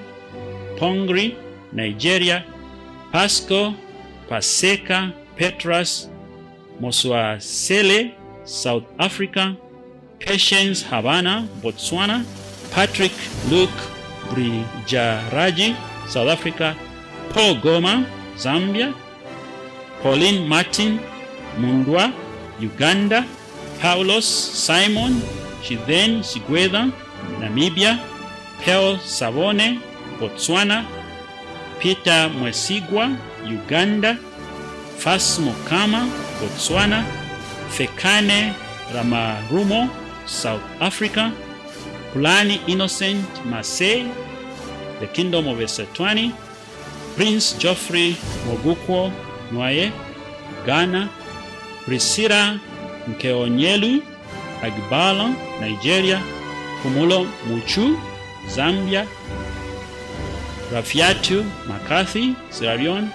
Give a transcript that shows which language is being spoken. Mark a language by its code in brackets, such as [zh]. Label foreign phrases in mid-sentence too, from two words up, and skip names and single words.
[en] Pongri, Nigeria; Pasco Paseka Petras Moswasele, South Africa; Patience Havana, Botswana; Patrick Luke Brijaraji, South Africa; Paul Goma, Zambia; Pauline Martin Mundwa, Uganda. Paulos Simon Sigwetha, Namibia. Pearl Savone, Botswana. Peter Mwesigwa, Uganda. Fas Mokama, Botswana. Fekane Ramarumo, South Africa. Pulani Innocent Masei, the Kingdom of Eswatini. Prince Geoffrey Mogukwo Nwaye, Ghana. Priscilla Nkeonyelu Agbala, Nigeria. Kumulo Muchu, Zambia. Rafiatu McCarthy, Sierra Leone.